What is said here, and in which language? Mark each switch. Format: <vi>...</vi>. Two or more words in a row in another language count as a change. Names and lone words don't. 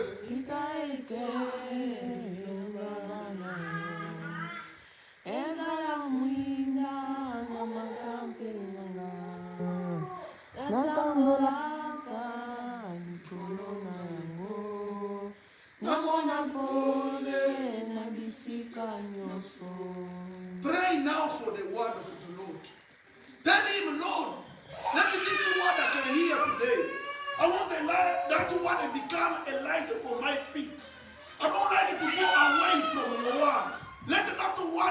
<ln>ezala mwinda na batambe nanga natambolaka likolo na yango namona pole na bisika nyonso.</ln> <en>Pray now for the word of the Lord. Tell him, Lord, let this word that I hear today, I want that word to become a light for my feet. I don't like it to go away from your word. Let that</en>